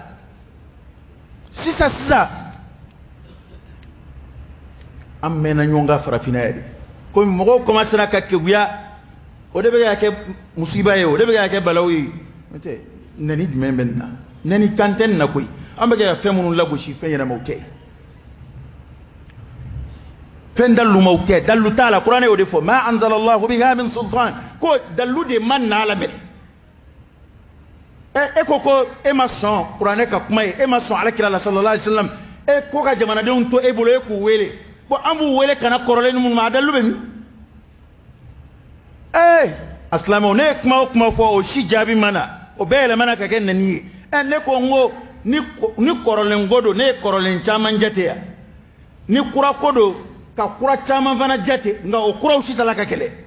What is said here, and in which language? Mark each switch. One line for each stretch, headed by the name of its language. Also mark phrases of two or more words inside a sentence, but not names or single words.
Bambara: sisan an mɛnna ɲɔgɔn kan farafinna yɛrɛ komi mɔgɔw commencera ka keguya o de bɛ ka kɛ musiba ye o de bɛ ka kɛ balawu ye n'o tɛ nani jumɛn bɛ nin na nani kan tɛ nin na koyi an bɛ ka fɛn minnu lagosi fɛn ɲɛnamaw tɛ fɛn dalumaw tɛ dalu t'a la kuranɛ y'o de fɔ
Arabic: ما أنزل الله بها من سلطان
Bambara: ko dalu de ma na la minɛ e ko e ma sɔn kuranɛ ka kuma ye e ma sɔn alakira la
Arabic: صلى الله عليه وسلم
Bambara: e ko ka jamanadenw to e bolo e k'u wele bon an b'u wele kana kɔrɔlen minnu ma a dalu bɛ min asilamɛw ne ye kuma o kuma fɔ o si jaabi ma na o bɛɛ yɛlɛmana ka kɛ nani ye ne ko n ko ni kɔrɔlen ko don ne ye kɔrɔlen caman jate yan ni kura ko don ka kura caman fana jate nka o kuraw si tala ka kɛlɛ